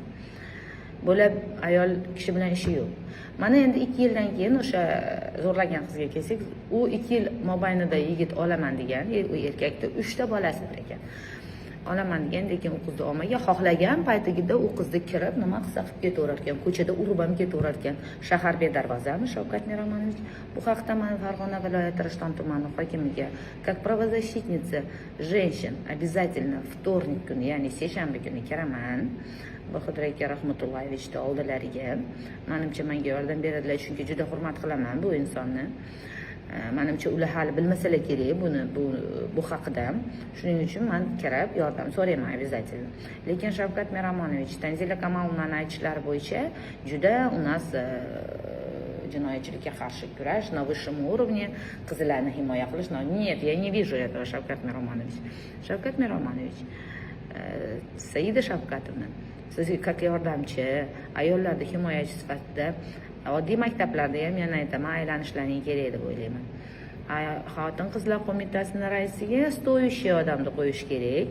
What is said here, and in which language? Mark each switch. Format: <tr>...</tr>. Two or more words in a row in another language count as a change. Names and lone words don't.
<uz>Bo'lib ayol kishi bilan ishi yo'q. Mana endi 2 yildan keyin o'sha zo'rlagan qizga kelsak, u 2 yil mobaynida yigit olaman degan, u erkakda 3 ta bolasi bor ekan. Olaman degan, lekin u qizni olmagan, xohlagan paytida u qizni kirib nima qilsa qilib ketaverar ekan, ko'chada urib ham ketaverar ekan. Shahar bedarvozami Shavkat Miromonovich? Bu haqda men Farg'ona viloyati Rishton tumani hokimiga,</uz> <ru>как правозащитница женщин, обязательно вторник</ru> <uz>kuni, ya'ni seshanba kuni kiraman. Bahodir aka rahmatullohivichni oldilariga. Menimcha menga yordam beradilar, chunki juda hurmat qilaman bu insonni. Menimcha ular hali bilmasalar kerak bu haqida. Shuning uchun men kirib yordam so'rayman обязательно. Lekin Shavkat Miromonovich, Tanzila Kamolovnaning aytishlari bo'yicha juda</uz> <ru>у нас</ru> <uz>jinoyatchilikka qarshi kurash</uz> <ru>на высшем уровне,</ru> <uz>qizlarni himoya qilish.</uz> <ru>Нет, я не вижу этого, Shavkat Miromonovich.</ru> <uz>Shavkat Miromonovich, Saida Shavkatovna, sizga как yordamchi, ayollarni himoyachi sifatida oddiy maktablarda ham yana aytaman, aylanishlaring kerak deb o'ylayman. Xotin-qizlar qo'mitasining raisiga stoyushli odamni qo'yish kerak.</uz>